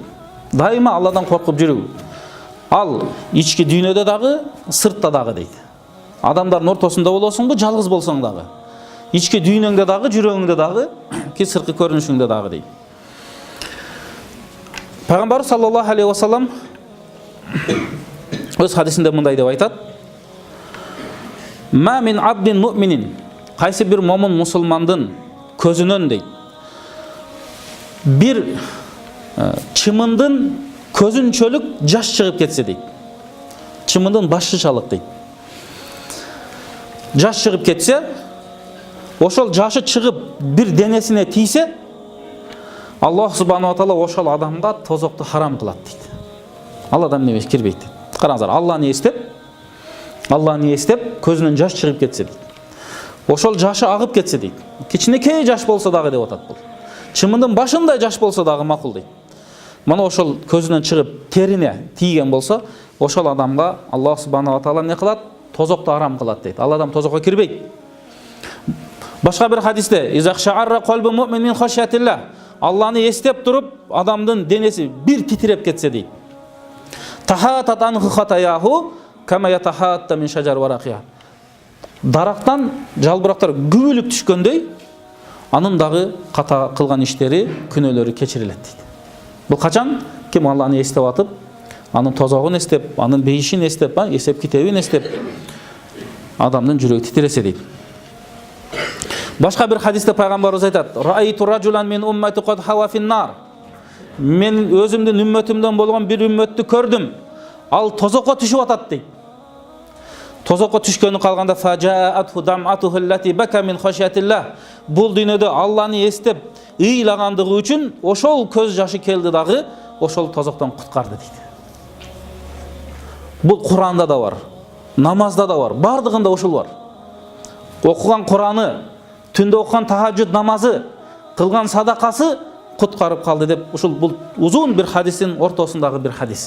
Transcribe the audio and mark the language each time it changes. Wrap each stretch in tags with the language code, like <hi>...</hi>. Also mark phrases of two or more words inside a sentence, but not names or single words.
<ky>Дайыма Алладан коркуп жүрүү. Ал ички дүйнөдө дагы, сыртта дагы дейт. Адамдардын ортосунда болосуңбу, жалгыз болсоң дагы. Ички дүйнөңдө дагы, жүрөгүңдө дагы, ки сырткы көрүнүшүңдө дагы дейт. Пайгамбар</ky> <ar>صلى الله عليه وسلم</ar> <ky>өз хадисинде мындай деп айтат:</ky> <ar>"ما من عبد مؤمن",</ar> <ky>кайсы бир момун мусулмандын көзүнөн дейт, бир чымындын көзүнчөлүк жаш чыгып кетсе дейт. Чымындын башчычалык дейт. Жаш чыгып кетсе, ошол жашы чыгып бир денесине тийсе, Аллах</ky> <ar>سبحانه وتعالى</ar> <ky>ошол адамга тозокту харам кылат дейт. Ал адам немеш кирбейт дейт. Караңыздар, Алла не эстеп, көзүнөн жаш чыгып кетсе дейт. Ошол жашы агып кетсе дейт. Кичинекей жаш болсо дагы деп атат бул. Чымындын башындай жаш болсо дагы макул дейт. Мана ошол көзүнөн чыгып терине тийген болсо, ошол адамга Аллах</ky> <ar>سبحانه وتعالى</ar> <ky>не кылат? Тозокту харам кылат дейт. Ал адам тозокко кирбейт. Башка бир хадисте:</ky> <ar>"إذا اقشعر قلب المؤمن من خشية الله",</ar> <ky>Алланы эстеп туруп, адамдын денеси бир титиреп кетсе дейт.</ky> <ar>"تحاتت عنه خطاياه كما يتحات من الشجر ورقها",</ar> <ky>дарактан жалбырактар күбөлүп түшкөндөй, анын дагы ката кылган иштери, күнөөлөрү кечирилет дейт. Бул качан? Ким Алланы эстеп атып, анын тозогун эстеп, анын бейишин эстеп, эсеп китебин эстеп, адамдын жүрөгү титиресе дейт. Башка бир хадисте пайгамбарыбыз айтат:</ky> <ar>"رأيت رجلا من أمتي قد هوى في النار."</ar> <ky>Мен өзүмдүн үммөтүмдөн болгон бир үммөттү көрдүм. Ал тозокко түшүп атат дейт. Тозокко түшкөнү калганда</ky> <ar>فجاءته دمعته التي بكى من خشية الله.</ar> <ky>Бул дүйнөдө Алланы эстеп ыйлагандыгы үчүн ошол көз жашы келди дагы, ошол тозоктон куткарды дейт. Бул Куранда да бар, намазда да бар, бардыгында ушул бар. Окуган Кураны, түндө окуган тахажжуд намазы, кылган садакасы куткарып калды деп ушул бул узун бир хадистин ортосундагы бир хадис.</ky>